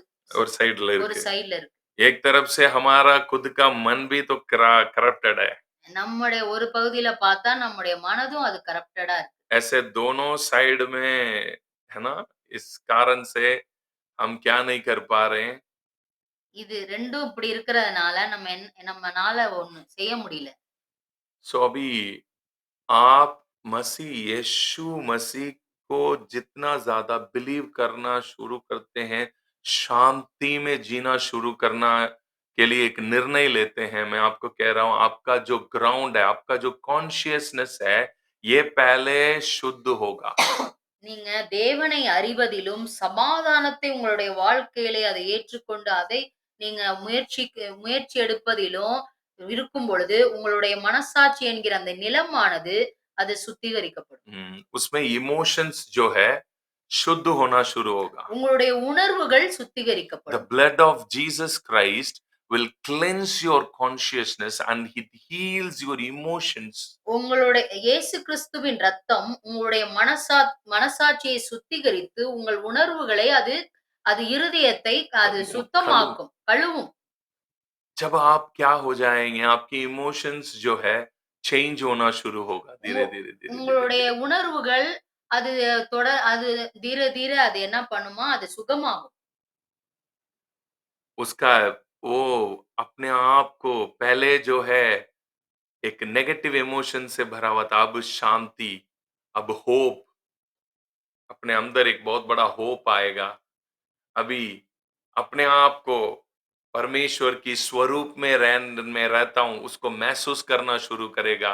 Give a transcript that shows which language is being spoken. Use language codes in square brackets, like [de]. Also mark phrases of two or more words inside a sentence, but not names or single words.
[ta] ஒரு சைடுல ஒரு இருக்கு. சைடுல இருக்கு. [hi] एक तरफ से हमारा खुद का मन भी तो करप्टेड है. [ta] நம்முடைய ஒரு பகுதியில பார்த்தா நம்முடைய மனதும் அது கரப்டடா இருக்கு. [hi] ऐसे दोनों साइड में है ना, इस कारण से हम क्या नहीं कर पा रहे हैं. [ta] இது ரெண்டும் இப்படி இருக்கிறதுனால நம்மனால ஒண்ணு செய்ய முடியல. [hi] सो अभी आप मसीह यीशु मसीह को जितना ज्यादा बिलीव करना शुरू करते हैं, शांति में जीना शुरू करना के लिए एक निर्णय लेते हैं, मैं आपको कह रहा हूं आपका जो ग्राउंड है, आपका जो कॉन्शियसनेस है, ये पहले शुद्ध होगा. [ta] நீங்க தேவனை அறிவதிலும் சமாதானத்தை உங்களுடைய வாழ்க்கையிலே அதை ஏற்றுக்கொண்டு அதை நீங்க முயற்சி எடுப்பதிலும் இருக்கும் பொழுது உங்களுடைய மனசாட்சி என்கிற அந்த நிலமானது அது சுத்திகரிக்கப்படும். [hi] उसमें इमोशंस जो है शुद्ध होना शुरू होगा. [ta] உங்களுடைய உணர்வுகள் [en] The [ta] சுத்திகரிக்கப்படும். [en] blood of Jesus Christ will cleanse your consciousness and it heals your emotions. [ta] உங்களுடைய இயேசு கிறிஸ்துவின் ரத்தம் உங்களுடைய மனசாட்சியை சுத்திகரித்து உங்கள் உணர்வுகளை அது அது இருதயத்தை அது சுத்தமாக்கும், கழுவும். [hi] जब आप क्या हो जाएंगे, आपके इमोशंस जो है चेंज होना शुरू होगा धीरे धीरे धीरे [ta] உங்களுடைய [hi] धीरे. [ta] உணர்வுகள் அது அது தீர தீர அது என்ன பண்ணுமா அது சுகமாகும். [hi] उसका वो अपने आप को पहले जो है एक [en] negative emotion [hi] से भरा हुआ था, अब शांति, अब होप, अपने अंदर एक बहुत बड़ा होप आएगा. अभी अपने आप को परमेश्वर की स्वरूप में रहता हूं उसको महसूस करना शुरू करेगा.